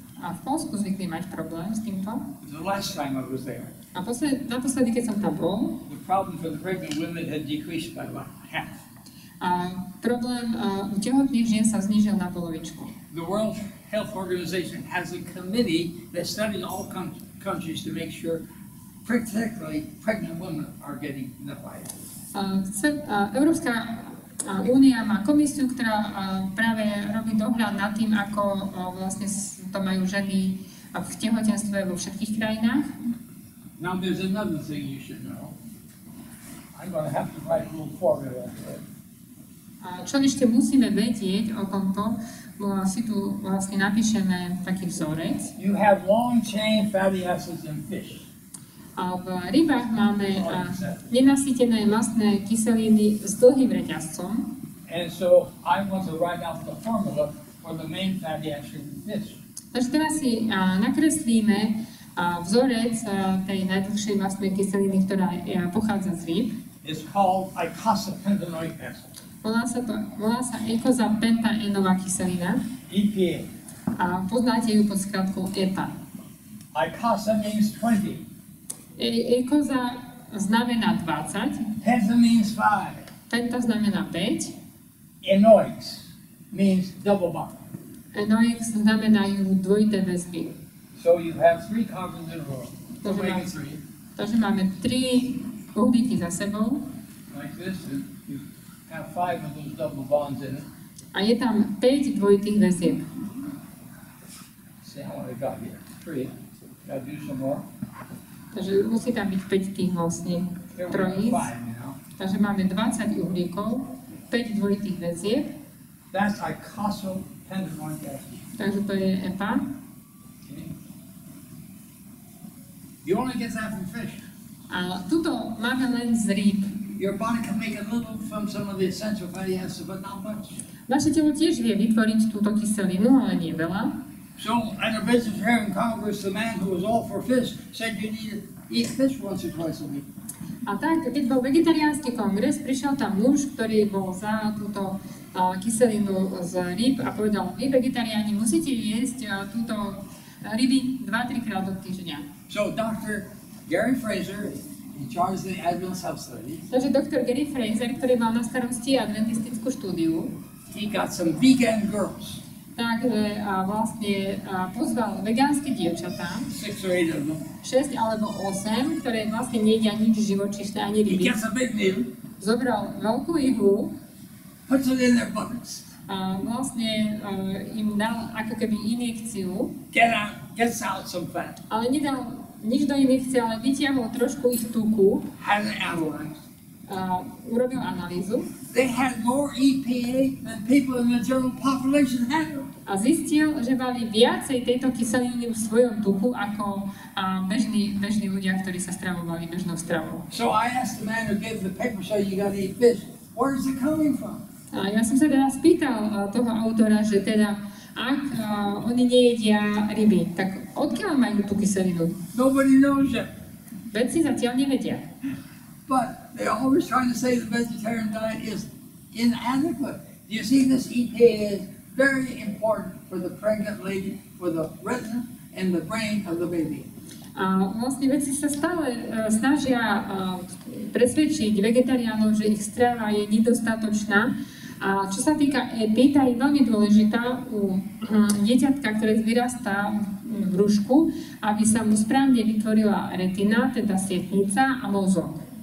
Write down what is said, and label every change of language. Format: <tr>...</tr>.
<sk>A v Poľsku zvykli mať problém s týmto.</sk> <en>The last time I was there,</en> <sk>A naposledy, keď som tam bol,</sk> <en>the problem for the pregnant women had decreased by about half.</en> <sk>a problém u tehotných žien sa znížil na polovičku.</sk> <en>The World Health Organization has a committee that studies all countries to make sure, particularly pregnant women, are getting enough iodine.</en> <sk>Európska únia má komisiu, ktorá práve robí dohľad nad tým, ako vlastne to majú ženy v tehotenstve vo všetkých krajinách.</sk> <en>Now there's another thing you should know. I'm going to have to write a little formula for it.</en> <sk>A čo ešte musíme vedieť o tomto, si tu vlastne napíšeme taký vzorec.</sk> <en>You have long chain fatty acids in fish.</en> <sk>A v rybách máme nenasýtené mastné kyseliny s dlhým reťazcom.</sk> <en>And so I want to write out the formula for the main fatty acid in fish.</en> <sk>Takže teraz si nakreslíme vzorec tej najdlhšej mastnej kyseliny, ktorá pochádza z rýb.</sk> <en>It's called eicosapentaenoic acid.</en> <sk>Volá sa eikosapentaenová kyselina.</sk> <en>EPA.</en> <sk>A poznáte ju pod skratkou EPA.</sk> <en>Icasa means 20.</en> <sk>Ekoza znamená 20.</sk> <en>Penta means 5.</en> <sk>Penta znamená 5.</sk> <en>Enoix means double bond.</en> <sk>Enoix znamenajú dvojité väzby.</sk> <en>So you have 3 carbons in a row. Omega-3.</en> <sk>Takže máme 3 uhlíky za sebou.</sk> <en>Like this, and you have 5 of those double bonds in it.</en> <sk>A je tam 5 dvojitých väzieb.</sk> <en>See how many I got here? 3. Gotta do some more.</en> <sk>Takže musí tam byť 5 tých vlastne</sk> <en>There we</en> <sk>trojíc.</sk> <en>have 5 now.</en> <sk>Takže máme 20 uhlíkov, 5 dvojitých väzieb.</sk> <en>That's icosapentaenoic acid.</en> <sk>Takže to je EPA.</sk> <en>Okay. You only get that from fish.</en> <sk>A tuto máme len z rýb.</sk> <en>Your body can make a little from some of the essential fatty acids, but not much.</en> <sk>Naše telo tiež vie vytvoriť túto kyselinu, ale nie veľa.</sk> <en>So, at a vegetarian congress, the man who was all for fish said you need to eat fish once or twice a week.</en> <sk>A tak, keď bol vegetariánsky kongres, prišiel tam muž, ktorý bol za túto kyselinu z rýb a povedal, vy vegetariáni musíte jesť túto ryby 2-3 krát do týždňa.</sk> <en>So, Dr. Gary Fraser, in charge of the Adventist Health Studies,</en> <sk>Takže doktor Gary Fraser, ktorý mal na starosti adventistickú štúdiu,</sk> <en>he got some vegan girls,</en> <sk>takže vlastne pozval vegánske dievčatá,</sk> <en>6 or 8 of them.</en> <sk>6 alebo 8, ktoré vlastne nejedia nič živočíšne ani</sk> <en>He</en> <sk>ryby.</sk> <en>gets a big needle,</en> <sk>Zobral veľkú ihlu</sk> <en>puts it in their buttocks,</en> <sk>a vlastne im dal ako keby injekciu,</sk> <en>gets out some fat,</en> <sk>ale nedal nič do injekcie, ale vytiahol trošku ich tuku,</sk> <en>had it analyzed.</en> <sk>Urobil analýzu</sk> <en>They had more EPA than people in the general population had.</en> <sk>a zistil, že mali viacej tejto kyseliny v svojom tuku ako bežní ľudia, ktorí sa stravovali bežnou stravou.</sk> <en>So I asked the man who gave the paper, so you got to eat fish. Where is it coming from?</en> <sk>A ja som sa teda spýtal toho autora, že teda ak oni nejedia ryby, tak odkiaľ majú tú kyselinu?</sk> <en>Nobody knows yet.</en> <sk>Vedci zatiaľ nevedia.</sk> <en>But they're always trying to say the vegetarian diet is inadequate. You see, this EPA is very important for the pregnant lady, for the retina and the brain of the baby.</en> <sk>A vlastne vedci sa stále snažia presvedčiť vegetariánov, že ich strava je nedostatočná. A čo sa týka EPI, tá je veľmi dôležitá u dieťatka, ktoré vyrastá v brúšku, aby sa mu správne vytvorila retina, teda sietnica a mozog.</sk>